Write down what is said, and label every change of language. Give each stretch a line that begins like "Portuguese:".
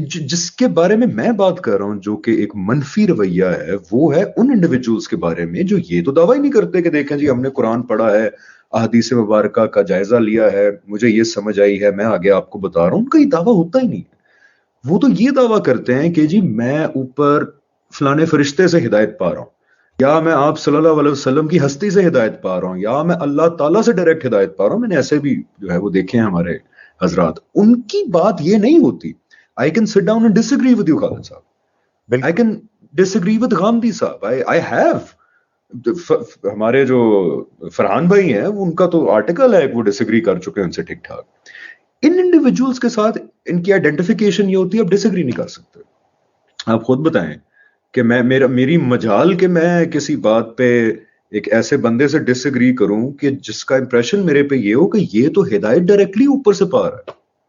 Urdu: جس کے بارے میں بات کر رہا ہوں جو کہ ایک منفی رویہ ہے, وہ ہے ان انڈیویجولز کے بارے میں جو یہ تو دعویٰ ہی نہیں کرتے کہ دیکھیں جی ہم نے قرآن پڑھا ہے, احادیث مبارکہ کا جائزہ لیا ہے, مجھے یہ سمجھ آئی ہے, میں آگے آپ کو بتا رہا ہوں. ان کا یہ دعویٰ ہوتا ہی نہیں. وہ تو یہ دعویٰ کرتے ہیں کہ جی میں اوپر فلانے فرشتے سے ہدایت پا رہا ہوں, یا میں آپ صلی اللہ علیہ وسلم کی ہستی سے ہدایت پا رہا ہوں, یا میں اللہ تعالیٰ سے ڈائریکٹ ہدایت پا رہا ہوں. میں نے ایسے بھی جو ہے وہ دیکھے ہیں ہمارے حضرات. ان کی بات یہ نہیں ہوتی.
English: I can sit down and disagree with you Khalid صاحب, I can disagree with Ghamidi صاحب, I have.
Urdu: ہمارے جو فرحان بھائی ہیں ان کا تو آرٹیکل ہے, وہ ڈسیگری کر چکے ہیں ان سے ٹھیک ٹھاک. ان انڈیویجولز کے ساتھ ان کی آئیڈینٹیفیکیشن یہ ہوتی ہے, آپ ڈسیگری نہیں کر سکتے. آپ خود بتائیں کہ میری مجال کہ میں کسی بات پہ ایک ایسے بندے سے ڈس ایگری کروں کہ جس کا امپریشن میرے پہ یہ ہو کہ یہ تو ہدایت ڈائریکٹلی اوپر سے پا رہا ہے.